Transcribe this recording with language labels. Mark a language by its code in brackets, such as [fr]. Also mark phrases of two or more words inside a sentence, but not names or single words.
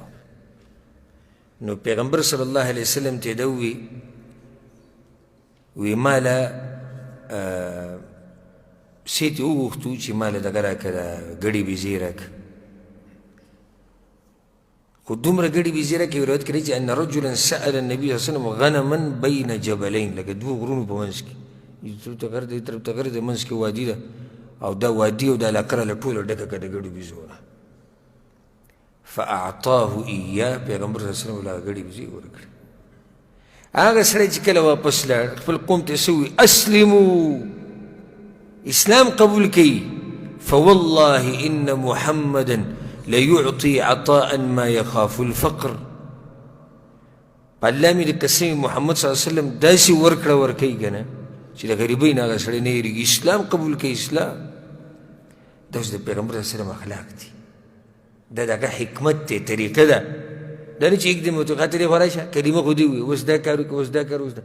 [ps] نو پیغمبر [ar] صلی الله علیه وسلم [ps] ته ده وی ماله سیت یې وغوښتو چې ماله دغه راکړه، ګډې بیزې راکړه. خو دومره ګډې بیزې راکړې، روایت کوي چې [ar] ان رجلا سأل النبي صلی الله علیه وسلم غنما بین جبلین، [ps] لکه دوه غرونو په منځ کې، یو طرف ته غر دی، یو طرف ته غر دی، منځ کې وادي ده، او دا وادي او دا علاقه راله ټوله ډکه کړه د ګډو بیزو نه. [ar] فاعطاه ایاه، [ps] پیغمبر [ar] صلی الله علیه وسلم [ps] له ګډې بیزې ورکړې. هغه سړی چې کله واپس لاړ، خپل قوم ته څه وویل؟ اسلموا، اسلام قبول کړئ. [ar] فوالله ان محمدا ليعطي عطاء ما يخاف الفقر. [ps] الله مې د قسم محمد [ar] صلی الله علیه وسلم [ps] داسې ورکړه ورکوي که نه چې د غریبۍ نه هغه سړی نه هېرېږي. اسلام قبول کوي. اسلام دا اوس د پیغمبر [ar] صلی الله علیه وسلم [ps] اخلاق دي، دا د هغه حکمت دی، طریقه ده. دا نه چې ایکدم ورته خاطر یې خوا راشه، کلمه خو دې ووایي، اوس دا کار وکړه، اوس دا کار، اوس دا.